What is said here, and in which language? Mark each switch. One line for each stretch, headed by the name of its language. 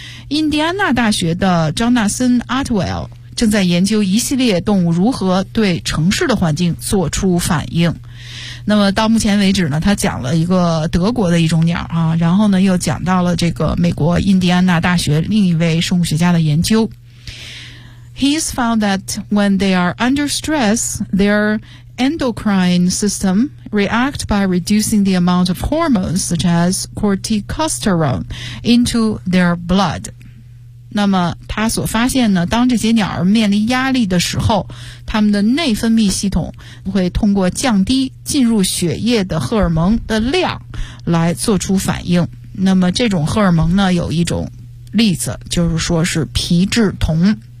Chinese: 印第安纳大学的 Jonathan Atwell 正在研究一系列动物如何对城市的环境做出反应。那么到目前为止呢，他讲了一个德国的一种鸟啊，然后呢又讲到了这个美国印第安纳大学另一位生物学家的研究。
English: He's found that when they are under stress, their endocrine system reacts by reducing the amount of hormones such as corticosterone into their blood.
Chinese: 那么他所发现呢，当这些鸟儿面临压力的时候，他们的内分泌系统会通过降低进入血液的荷尔蒙的量来做出反应。那么这种荷尔蒙呢，有一种例子，就是说是皮质酮。